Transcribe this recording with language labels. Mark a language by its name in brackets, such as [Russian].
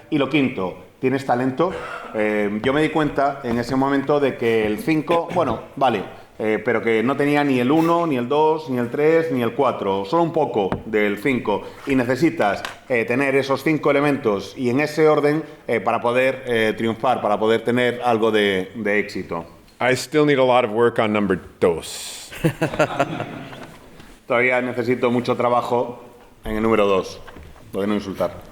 [Spanish] Y lo quinto, ¿tienes talento? Yo me di cuenta en ese momento de que el 5, bueno, vale, pero que no tenía ni el 1, ni el 2, ni el 3, ni el 4, solo un poco del 5. Y necesitas tener esos 5 elementos y en ese orden para poder triunfar, para poder tener algo de éxito. [English] I still need a lot of work on number 2. [Spanish] Todavía necesito mucho trabajo en el número 2, lo de no insultar.